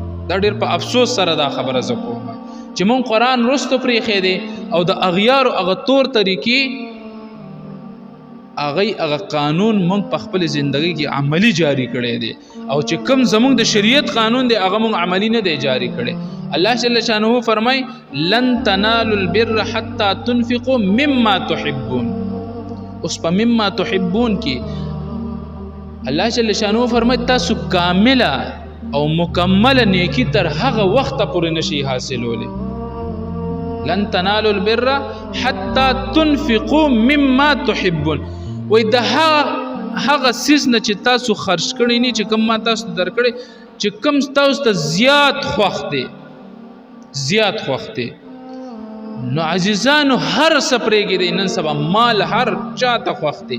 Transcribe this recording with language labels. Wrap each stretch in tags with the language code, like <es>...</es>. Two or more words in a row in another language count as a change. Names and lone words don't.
<ps>دا ډېر په افسوس سره دا خبره زه کوم چې مونږ قرآن رستو پرېښی دی او د اغیار او هغه تور طریقې هغه قانون مونږ په خپل زندگی کې عملی جاری کړی دی او چې کوم زمونږ د شریعت قانون دی هغه مونږ عملی نه دی جاری کړی.</ps> <ar>الله جل شانه فرمای لن تنالوا البر حتى تنفقوا مما تحبون.</ar> <ps>اوس په</ps> <ar>مما تحبون</ar> <ps>کې الله جل شانه فرمای تاسو کامله او مکمل نیکی تر هغه وخت پورې نشي حاصلولی.</ps> <ar>لن تنالوا البر حتى تنفقوا مما تحبون.</ar> <ps>وای د هغه سیز نه چې تاسو خرج کړی نه چې کوم ما تاسو درکړي چې کوم تاسو ته زیات خوښ دی، زیات خوښ دی. نو عزیزانو هر سپریږي دی، نن سبا مال هر چاته خوښ دی.</ps>